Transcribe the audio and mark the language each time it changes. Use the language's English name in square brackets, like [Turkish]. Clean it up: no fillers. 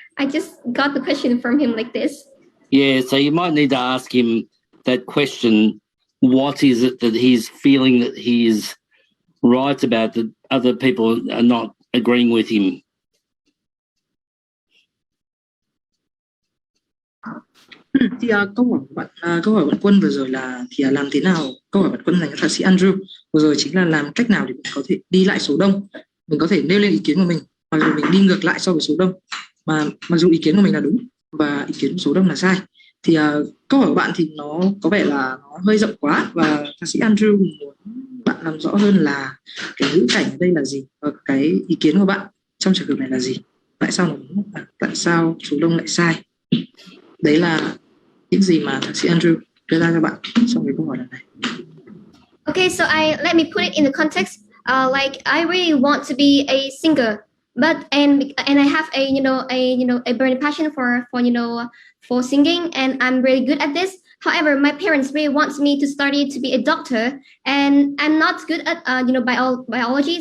[English] I just got the question from him like this. Yeah, so you might need to ask him that question. What is it that he's feeling that he is right about that other people are not agreeing with him? [Vietnamese] Thì câu hỏi bạn Quân vừa rồi là làm thế nào, câu hỏi bạn Quân dành cho thạc sĩ Andrew vừa rồi chính là làm cách nào để mình có thể đi lại số đông, mình có thể nêu lên ý kiến của mình hoặc là mình đi ngược lại so với số đông, mà mặc dù ý kiến của mình là đúng và ý kiến của số đông là sai. Thì câu hỏi của bạn thì nó có vẻ là nó hơi rộng quá, và thạc sĩ Andrew muốn bạn làm rõ hơn là cái ngữ cảnh ở đây là gì và cái ý kiến của bạn trong trường hợp này là gì, tại sao nó đúng, tại sao số đông lại sai. Đấy là những gì mà thạc sĩ Andrew đưa ra cho bạn trong cái câu hỏi lần này. [English] Okay, so let me put it in the context. Like I really want to be a singer, but and I have a burning passion for singing, and I'm really good at this. However, my parents really want me to study to be a doctor, and I'm not good at biology.